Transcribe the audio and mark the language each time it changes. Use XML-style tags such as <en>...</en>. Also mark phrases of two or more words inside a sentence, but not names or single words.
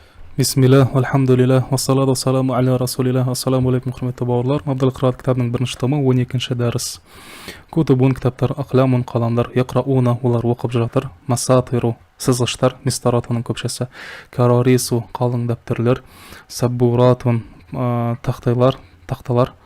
<ar>بسم الله، الحمد لله، والصلاة والسلام على رسول الله، السلام عليكم,</ar> <kk>құрметті бауырлар. Абдул Қырат кітабының бірінші томы, 12-ші дәріс. Кутубун кітаптар, ақламун қаламдар, яқрауна, олар оқып жатыр. Масатиру, сызғыштар, мистаратының көпшесі. Карарису, қалың дәптерлер. Саббуратун, тақталар.</kk>